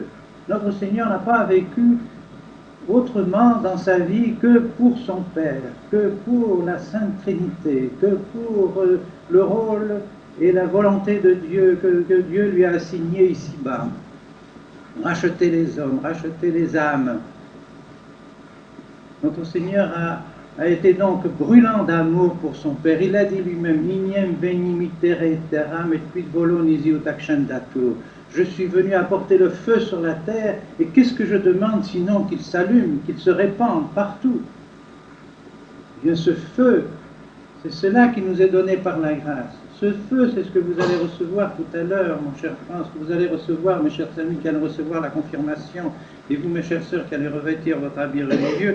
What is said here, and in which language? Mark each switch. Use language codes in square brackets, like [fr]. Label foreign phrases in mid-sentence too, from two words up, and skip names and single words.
[fr] Notre Seigneur n'a pas vécu autrement dans sa vie que pour son Père, que pour la Sainte Trinité, que pour le rôle et la volonté de Dieu que Dieu lui a assigné ici-bas. Racheter les hommes, racheter les âmes. Notre Seigneur a été donc brûlant d'amour pour son Père. Il a dit lui-même, [la] Niem veni mittere terram et quid volo nisi ut accendatur. [fr] Je suis venu apporter le feu sur la terre, et qu'est-ce que je demande sinon qu'il s'allume, qu'il se répande partout? Eh bien, ce feu, c'est cela qui nous est donné par la grâce. Ce feu, c'est ce que vous allez recevoir tout à l'heure, mon cher Franz, que vous allez recevoir, mes chers amis, qui allez recevoir la confirmation, et vous, mes chères sœurs, qui allez revêtir votre habit religieux.